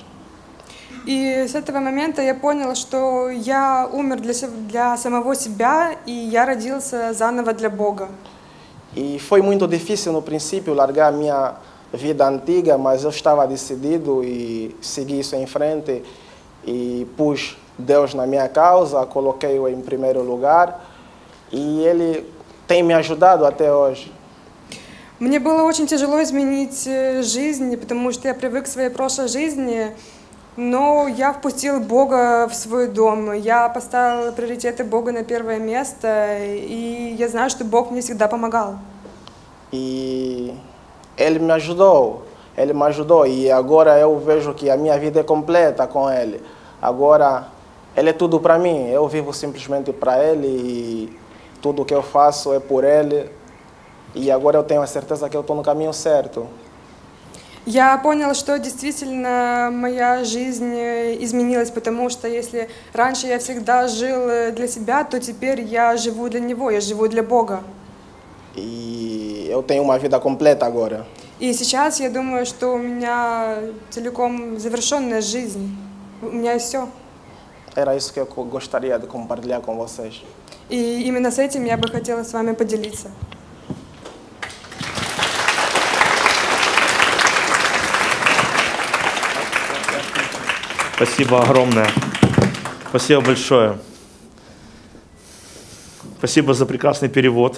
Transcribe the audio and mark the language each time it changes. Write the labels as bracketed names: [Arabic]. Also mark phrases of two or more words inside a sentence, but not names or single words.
[Russian] И с этого момента я понял, что я умер для самого себя, и я родился заново для Бога. [Portuguese] E foi muito difícil no princípio largar a minha vida antiga, mas eu estava decidido e segui isso em frente e pus Deus na minha causa, coloquei-o em primeiro lugar e Ele tem me ajudado até hoje. [Russian] Мне было очень тяжело изменить жизнь, потому что я привык к своей прошлой жизни, но я впустил Бога в свой дом, я поставил приоритеты Бога на первое место, и я знаю, что Бог мне всегда помогал. [Portuguese] E Ele me ajudou, e agora eu vejo que a minha vida é completa com Ele. Agora Ele é tudo para mim, eu vivo simplesmente para Ele e tudo o que eu faço é por Ele. E agora eu tenho a certeza que eu estou no caminho certo. [Russian] Я понял, что действительно моя жизнь изменилась, потому что если раньше я всегда жил для себя, то теперь я живу для Него, я живу для Бога. [Portuguese] E eu tenho uma vida completa agora. [Russian] И сейчас я думаю, что у меня целиком завершенная жизнь, у меня есть все. [Portuguese] Era isso que eu gostaria de compartilhar com vocês. [Russian] И именно с этим я бы хотела с вами поделиться. Спасибо огромное. Спасибо большое. Спасибо за прекрасный перевод.